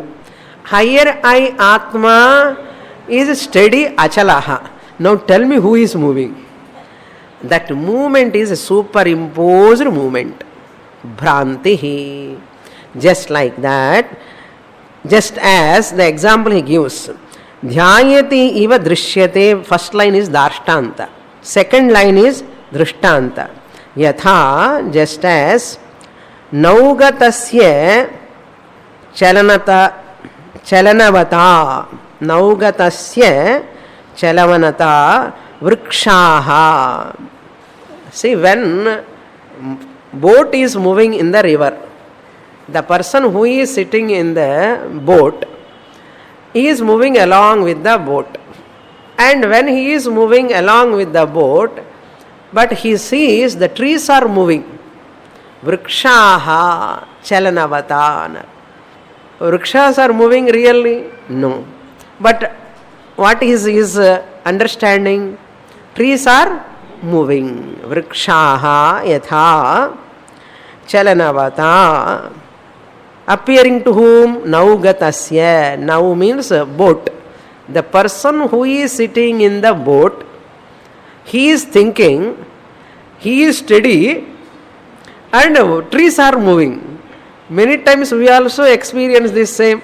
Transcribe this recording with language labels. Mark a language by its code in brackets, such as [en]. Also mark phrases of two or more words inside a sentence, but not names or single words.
[en] Higher I, atma, is steady, achalaha. Now tell me who is moving. That movement is a superimposed movement. [sa] Bhrantihi. [en] Just like that, just as the example he gives. [sa] ध्यायति इव दृश्यते. [en] First line is darshtanta. Second line is drishtanta. Yatha, just as [sa] नौगतस्य चलनवत्. नौगतस्य चलनवत् वृक्षः. [en] See, when boat is moving in the river, the person who is sitting in the boat, he is moving along with the boat. And when he is moving along with the boat, but he sees the trees are moving. [sa] वृक्षः चलनवत्. [en] Vrikshas are moving really? No. But what is his understanding? Trees are moving. [sa] वृक्षः यथा चलनवत्. [en] Appearing to whom? Naugatasya. Now means boat. The person who is sitting in the boat, he is thinking, he is steady, and trees are moving. Many times we also experience this same.